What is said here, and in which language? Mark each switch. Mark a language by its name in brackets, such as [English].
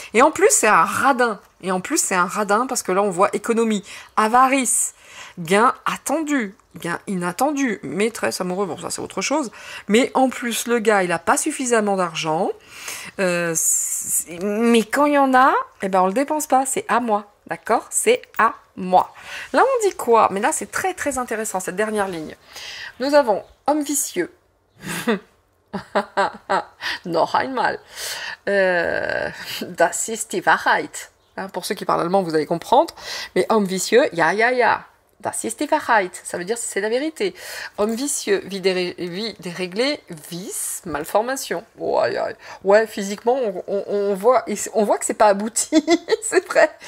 [French] Et en plus, c'est un radin. Parce que là, on voit économie, avarice, gain attendu, gain inattendu, maîtresse amoureux, bon ça c'est autre chose, mais en plus le gars il a pas suffisamment d'argent, mais quand il y en a, eh ben on le dépense pas, c'est à moi, d'accord, c'est à moi. Là on dit quoi? Mais là c'est très très intéressant cette dernière ligne. Nous avons homme vicieux, [German] noch einmal, das ist die Wahrheit. [French] Hein, pour ceux qui parlent allemand, vous allez comprendre. Mais homme vicieux, [German] ja. Das ist die Wahrheit. [French] Ça veut dire que c'est la vérité. Homme vicieux, vie déréglée, vice, malformation. Ouais, physiquement, on voit que c'est pas abouti. C'est vrai.